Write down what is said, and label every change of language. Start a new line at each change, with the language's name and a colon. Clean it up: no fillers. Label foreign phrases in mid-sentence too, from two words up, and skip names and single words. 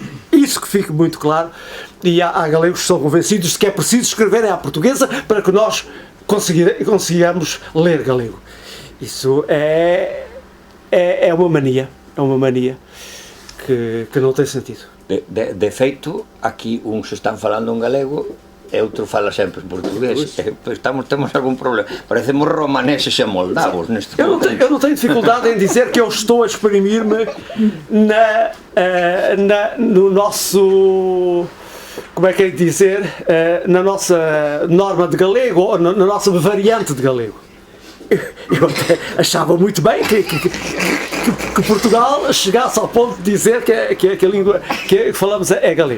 Portuguese: Isso que fique muito claro, e há galegos que são convencidos de que é preciso escreverem à portuguesa para que nós consigamos ler galego. Isso é uma mania, que não tem sentido.
Galician: De feito, aquí uns están falando en galego e outro fala sempre en portugués. Temos algún problema. Parecemos romaneses e moldavos neste momento.
Portuguese: Eu não tenho dificuldade em dizer que eu estou a exprimir-me no nosso... Como é que é dizer? Na nossa norma de galego ou na nossa variante de galego. eu até achava muito bem que Portugal chegasse ao ponto de dizer que a língua que falamos é galego.